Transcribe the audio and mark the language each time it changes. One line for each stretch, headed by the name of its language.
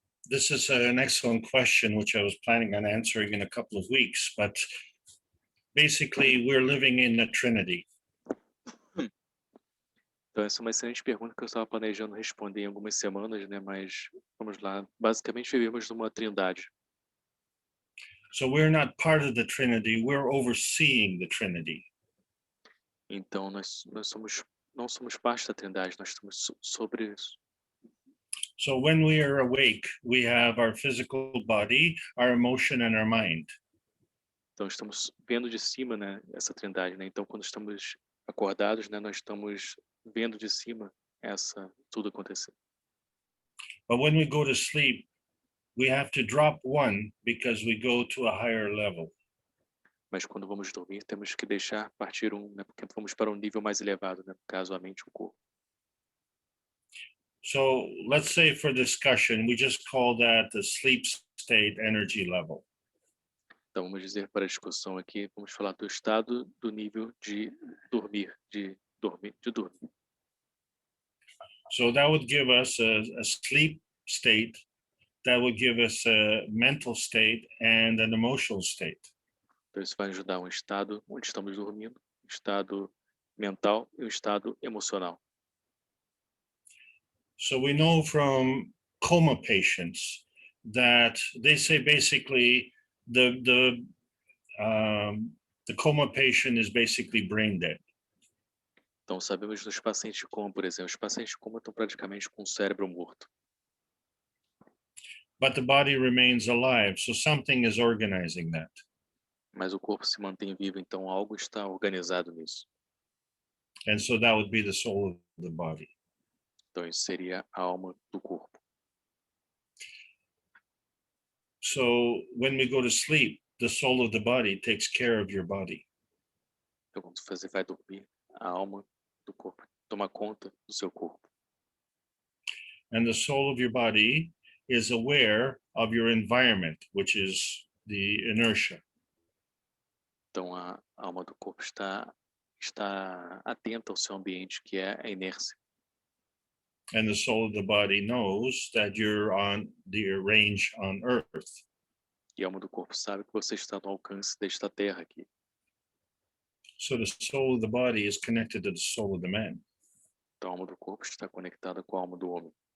English: This is an excellent question, which I was planning on answering in a couple of weeks, but basically we're living in a Trinity.
Portuguese: Então, essa é uma excelente pergunta que eu estava planejando responder em algumas semanas, né? Mas vamos lá. Basicamente, vivemos numa trindade.
English: So we're not part of the Trinity, we're overseeing the Trinity.
Portuguese: Então, nós não somos parte da trindade, nós estamos sobre isso.
English: So when we are awake, we have our physical body, our emotion, and our mind.
Portuguese: Então estamos vendo de cima, né, essa trindade, né? Então quando estamos acordados, né, nós estamos vendo de cima essa tudo acontecer.
English: But when we go to sleep, we have to drop one because we go to a higher level.
Portuguese: Mas quando vamos dormir, temos que deixar partir um, né, porque vamos para um nível mais elevado, né, no caso a mente e o corpo.
English: So let's say for discussion, we just call that the sleep state energy level.
Portuguese: Então vamos dizer para a discussão aqui, vamos falar do estado do nível de dormir, de dormir.
English: So that would give us a sleep state, that would give us a mental state and an emotional state.
Portuguese: Então isso vai ajudar um estado onde estamos dormindo, um estado mental e um estado emocional.
English: So we know from coma patients that they say basically the coma patient is basically brain dead.
Portuguese: Então sabemos dos pacientes de coma, por exemplo, os pacientes de coma estão praticamente com o cérebro morto.
English: But the body remains alive, so something is organizing that.
Portuguese: Mas o corpo se mantém vivo, então algo está organizado nisso.
English: And so that would be the soul of the body.
Portuguese: Então isso seria a alma do corpo.
English: So when we go to sleep, the soul of the body takes care of your body.
Portuguese: Então quando você vai dormir, a alma do corpo toma conta do seu corpo.
English: And the soul of your body is aware of your environment, which is the inertia.
Portuguese: Então a alma do corpo está atenta ao seu ambiente, que é a inércia.
English: And the soul of the body knows that you're on the range on Earth.
Portuguese: E a alma do corpo sabe que você está no alcance desta terra aqui.
English: So the soul of the body is connected to the soul of the man.
Portuguese: Então a alma do corpo está conectada com a alma do homem.